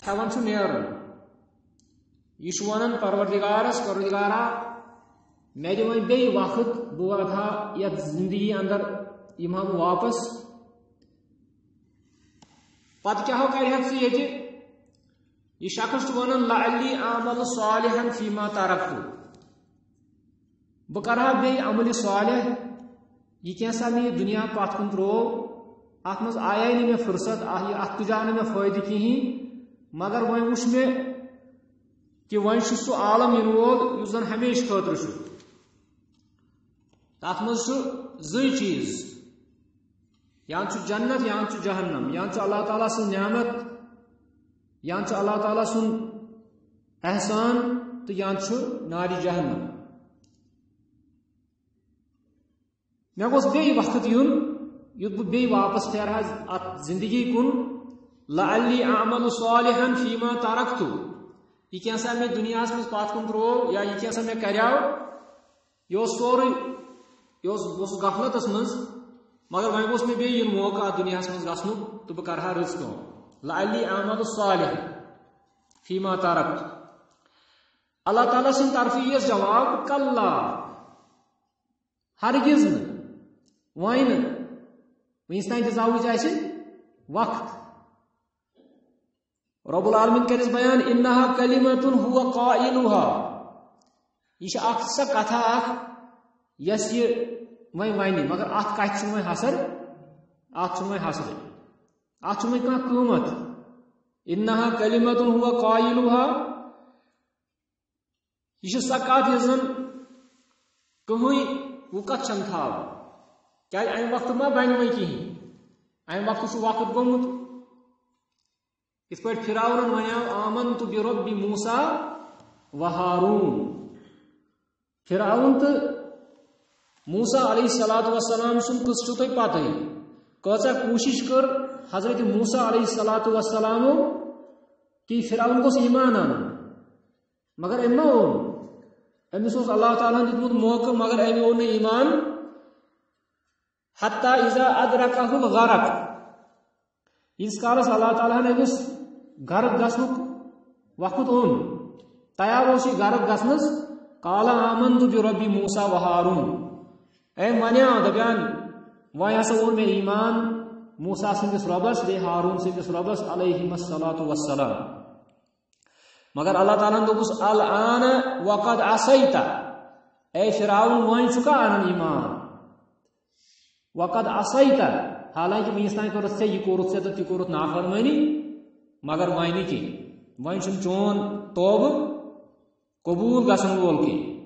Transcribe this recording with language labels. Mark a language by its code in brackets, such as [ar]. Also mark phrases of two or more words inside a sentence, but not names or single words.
[ks] ہیوان چھُ نیرُن یہ چھُ ونان پروردگارس پروردگارا مے دِ وۄنۍ بیٚیہِ وقت بہٕ واتہٕ ہا یتھ زندگی اندر یِمہٕ ہا بہٕ واپس پتہٕ کیٛاہ کرِہکھ ژٕ ییٚتہِ یہ شخص چھُ ونان [ar] لعلی اعمل صالحا فیما ترکت [ks] بہٕ کرٕ ہا بیٚیہِ عملہِ صالح یہ کینٛژھا مےٚ یہِ دُنیا پتھ کُن ترٛوو اتھ منٛز آیے نہٕ مےٚ فرصت اتھ تُجاو نہٕ مےٚ فٲیدٕ کِہیٖنۍ مگر وۄنۍ وٕچھ مےٚ کہ وۄنۍ چھُ سُہ عالم یِنہٕ وول یُس زن ہمیشہٕ خٲطرٕ چھُ تتھ منٛز چھُ زٕے چیٖز یا چھُ جنت یا چھُ جہنم یا چھُ اللہ تعالیٰ سٕنٛز نعمت یا چھُ اللہ تعالیٰ سُنٛد احسان تہٕ یا چھُ نارِ جہنم مےٚ گوٚژھ بیٚیہِ وقت یُن یُتھ بہٕ بیٚیہِ واپس پھیرٕ ہا اتھ زندگی کُن [ar] لعلی اعمل صالحا فیما ترکت [ks] یہ کینٛژھا مےٚ دُنیاہس منٛز پتھ کُن ترٛوو یا یہ کینٛژھا مےٚ کریو یہ اوس سورُے بہٕ اوسُس غفلتس منٛز مگر وۄنۍ گوٚژھ مےٚ بیٚیہِ یُن موقعہٕ اتھ دُنیاہس منٛز گژھنُک تہٕ بہٕ کرٕ ہا رٕژ کٲم [ar] لعلی اعمل صالح فیما ترکت [ks] اللہ تعالیٰ سٕنٛدِ طرفہٕ یِیَس جواب کلہ ہرگز نہٕ وۄنۍ نہٕ وٕنِس تانۍ دِژاوٕچ اَسہِ وقت [ar] رب العالمین [ks] کرس بیان [ar] انہا کلمۃ هو قائلها [ks] یہ چھِ اکھ سۄ کتھا اکھ یس یہ وۄنۍ ونہِ مگر اتھ کتھِ چھُنہٕ وۄنۍ حسر اتھ چھُنہٕ وۄنۍ حسرٕے اتھ چھُنہٕ وۄنۍ کانٛہہ قۭمت [ar] انہا کلمۃ هو قائلها [ks] یہ چھِ سۄ کتھ یۄس زن کٕہٕنۍ وقت چھنہٕ تھاوان کیازِ امہِ وقتہٕ ما بنہِ وۄنۍ کِہیٖنۍ امہِ وقتہٕ چھُ وقت گوٚمُت اس پٲٹھۍ فرعونن ونیو [ar] آمنت برب موسیٰ و ہارون [ks] فرعون تہٕ موسیٰ [ar] علیہ الصلوۃ والسلام [ks] سُنٛد قصہٕ چھُو تۄہہِ پتہٕ کۭژاہ کوٗشش کٔر حضرت موسیٰ [ar] علیہ الصلوۃ والسلامو [ks] کہ فرعون گوٚژھ ایمان انُن مگر أمۍ ما اوٚن أمِس اوس اللہ تعالیٰ ہن دیُتمُت موقعہٕ مگر أمۍ اوٚن نہٕ ایمان [ar] حتی اذا ادرکہ الغرق [ks] ییٖتِس کالس اللہ تعالیٰ ہن أمِس غرق گژھنُک وقت اوٚن تیار اوس یہِ غرق گژھنس قال [ar] آمنت برب موسیٰ و ہارون [ks] أمۍ ونیو دپیان وۄنۍ ہسا اوٚن مےٚ ایمان موسیٰ سٕنٛدِس رۄبس بیٚیہِ ہارون سٕنٛدِس رۄبس [ar] علیہم الصلوۃ والسلام [ks] مگر اللہ تعالیٰ ہن دوٚپُس [ar] الآن وقد عصیت [ks] اے فرعون وۄنۍ چھُکھا انان ایمان [ar] وقد عصیت [ks] حالانکہ وٕنِس تانۍ کٔرٕتھ ژےٚ یہِ کوٚرُتھ ژےٚ تہٕ تہِ کوٚرُتھ نافرمٲنی مگر وۄنۍ نہٕ کینٛہہ وۄنۍ چھُنہٕ چون توبہٕ قبوٗل گژھن وول کینٛہہ